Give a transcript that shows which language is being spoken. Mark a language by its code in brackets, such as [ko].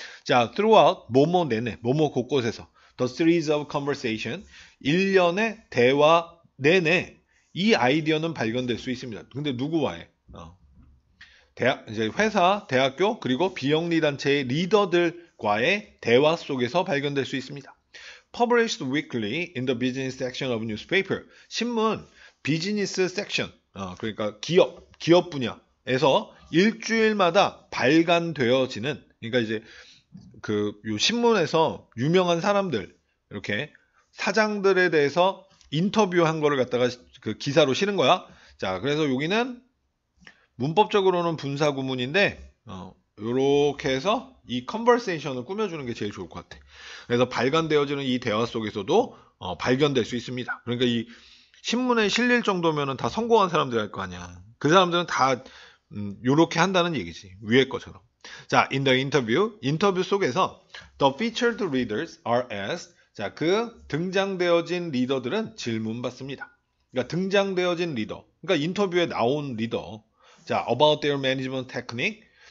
[ko] 자, [en] throughout, [ko] 뭐뭐 내내, 뭐뭐 곳곳에서 [en] the series of conversation, [ko] 일련의 대화 내내 이 아이디어는 발견될 수 있습니다. 근데 누구와의? 이제 회사, 대학교, 그리고 비영리 단체의 리더들과의 대화 속에서 발견될 수 있습니다. [en] Published weekly in the business section of newspaper. [ko] 신문 비즈니스 섹션, 그러니까 기업 분야에서 일주일마다 발간되어지는, 그러니까 이제 요 신문에서 유명한 사람들, 이렇게 사장들에 대해서 인터뷰한 거를 갖다가 그 기사로 실은 거야. 자, 그래서 여기는 문법적으로는 분사 구문인데, 요렇게 해서 이 컨버세이션을 꾸며주는 게 제일 좋을 것 같아. 그래서 발간되어지는 이 대화 속에서도 발견될 수 있습니다. 그러니까 이 신문에 실릴 정도면은 다 성공한 사람들 할 거 아니야. 그 사람들은 다 요렇게 한다는 얘기지. 위에 것처럼. [en] 자, in the interview, [ko] 인터뷰 속에서 [en] the featured readers are asked, [ko] 자, 그 등장되어진 리더들은 질문 받습니다. 그러니까 등장되어진 리더. 그러니까 인터뷰에 나온 리더. [en] 자, about their management technique.